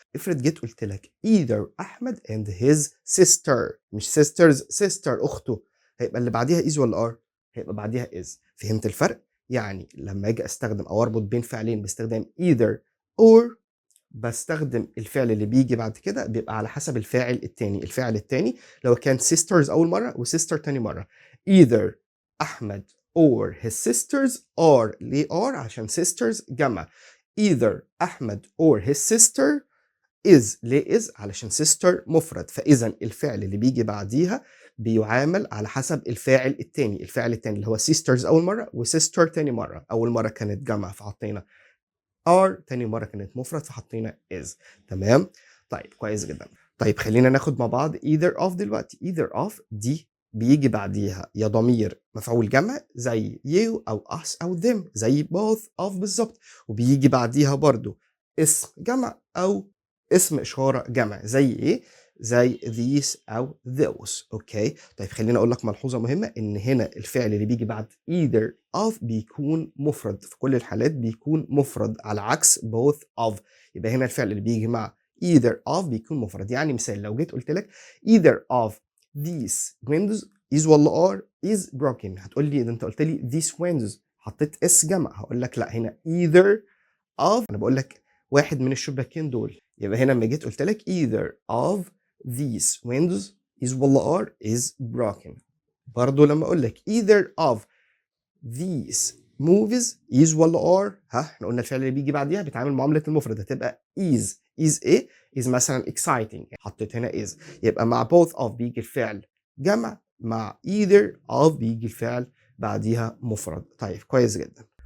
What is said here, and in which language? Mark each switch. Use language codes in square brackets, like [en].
[ar] افرض جيت قُلت لك [en] either [ar] أحمد [en] and his sister [ar] مش [en] sisters sister [ar] أخته، هيبقى اللي بعديها [en] is [ar] والّا [en] are؟ [ar] هيبقى بعديها is، فهمت الفرق؟ يعني لمّا آجي أستخدم أو أربط بين فعلين باستخدام [en] either or [ar] باستخدم الفعل اللي بييجي بعد كده بيبقى على حسب الفاعل التاني، الفاعل التاني لو كان [en] sisters [ar] أول مرّة و [en] sister [ar] تاني مرّة either [en] Ahmed or his sisters are. [ar] ليه [en] are؟ [ar] عشان [en] sisters [ar] جمع. [en] either Ahmed or his sister is. [ar] ليه [en] is؟ [ar] علشان [en] sister [ar] مفرد، فإذا الفعل اللي بيجي بعديها بيعامل على حسب الفاعل التاني. الفاعل التاني اللي هو [en] sisters [ar] أول مرة و [en] sister [ar] تاني مرة. أول مرة كانت جمع فحطينا [en] are، [ar] تاني مرة كانت مفرد فحطينا [en] is. [ar] تمام؟ طيب كويس جدا. طيب خلينا ناخد مع بعض [en] either of [ar] دلوقتي. [en] either of [ar] دي بيجي بعديها يا ضمير مفعول جمع زي [en] you [ar] أو [en] us [ar] أو [en] them، [ar] زي [en] both of [ar] بالظبط، وبيجي بعديها برضو اسم جمع أو اسم إشارة جمع زي إيه؟ زي [en] these [ar] أو [en] those. [ar] أوكي؟ طيب خليني أقول لك ملحوظة مهمة، إن هنا الفعل اللي بيجي بعد [en] either of [ar] بيكون مفرد، في كل الحالات بيكون مفرد على عكس [en] both of. [ar] يبقى هنا الفعل اللي بيجي مع either of بيكون مفرد. يعني مثال لو جيت قلت لك [en] either of these windows is [ar] ولا [en] are is broken، [ar] هتقول لي ده انت قلت لي [en] these windows [ar] حطيت اس جمع، هقول لك لا، هنا [en] either of [ar] انا بقول لك واحد من الشباكين دول. يبقى هنا لما جيت قلت لك [en] either of these windows is [ar] ولا [en] are is broken. [ar] برضو لما اقول لك [en] either of these movies is [ar] ولا [en] are، [ar] احنا قلنا الفعل اللي بيجي بعديها بيتعامل معاملة المفرد، هتبقى [en] is. is [ar] ايه؟ is مثلا [en] exciting، [ar] حطيت هنا is. يبقى مع [en] both of [ar] بيجي الفعل جمع، مع [en] either of [ar] بيجي الفعل بعديها مفرد. طيب كويس جدا.